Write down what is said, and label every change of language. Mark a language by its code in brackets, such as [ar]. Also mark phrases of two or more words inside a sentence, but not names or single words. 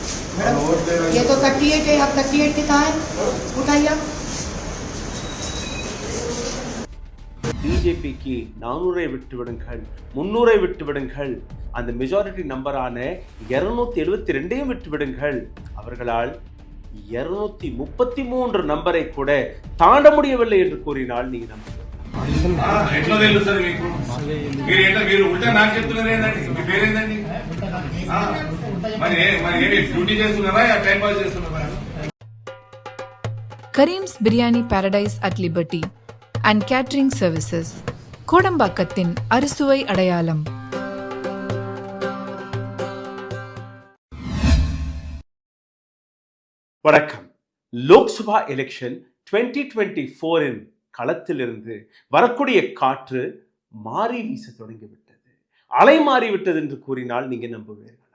[hi] मैडम ये तो 38 है, आप 38 के कहाँ है? उठाइए आप। [ta] பிஜேபிக்கு 400 விட்டு விடுங்கள், 300 விட்டு விடுங்கள், அந்த [en] majority number [ta] 272 விட்டு விடுங்கள். அவர்களால் 233 நம்பரை கூட தாண்ட முடியவில்லை என்று கூறினால் நீங்க நம்ப [te] ఎట్లా తెలుసు సార్ మీకు? మీరు ఉల్టా నాకు చెప్తున్నారు ఏంటండి? మీ పేరేందండి? మరి ఏమి డ్యూటీ చేస్తున్నారా [en] time pass [te] చేస్తున్నారా? [en] Kareem's Biryani Paradise at Liberty and Catering Services, [ta] கோடம்பாக்கத்தின் அறுசுவை அடையாளம். வணக்கம். லோக்சபா எலெக்ஷன் 2024 களத்திலிருந்து வரக்கூடிய காற்று மாறி வீச தொடங்கிவிட்டது, அலை மாறிவிட்டது என்று கூறினால் நீங்க நம்புவீர்களா?